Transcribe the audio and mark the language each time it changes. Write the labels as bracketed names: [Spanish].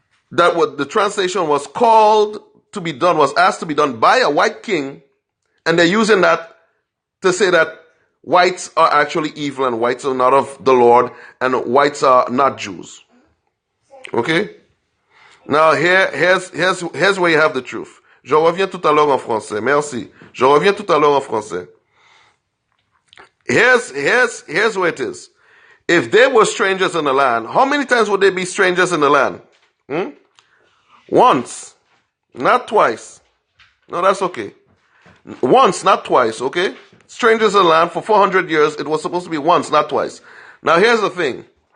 [English] That what the translation was asked to be done by a white king, and they're using that to say that whites are actually evil and whites are not of the Lord and whites are not Jews. Okay? Now here's where you have the truth. [French] Je reviens tout à l'heure en français. Merci. Je reviens tout à l'heure en français. [English] Here's where it is. If they were strangers in the land, how many times would they be strangers in the land? Once, not twice. No, that's okay. Once, not twice, okay? Strangers in the land for 400 years, it was supposed to be once, not twice. Now here's the thing.